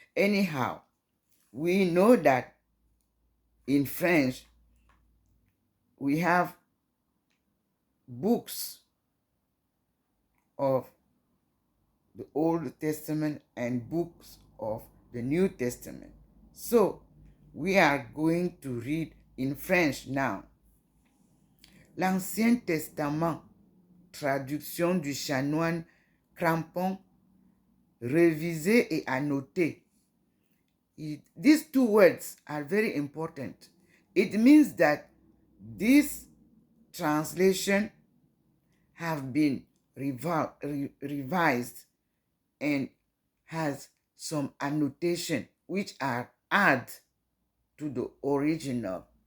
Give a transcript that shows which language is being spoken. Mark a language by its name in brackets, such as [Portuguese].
[English] Anyhow, we know that in French, we have books of the Old Testament and books of the New Testament. So, we are going to read in French now. [French] L'Ancien Testament, traduction du chanoine Crampon, révisé et annoté. [English] These 2 words are very important. It means that this translation have been revised and has some annotation which are added to the original.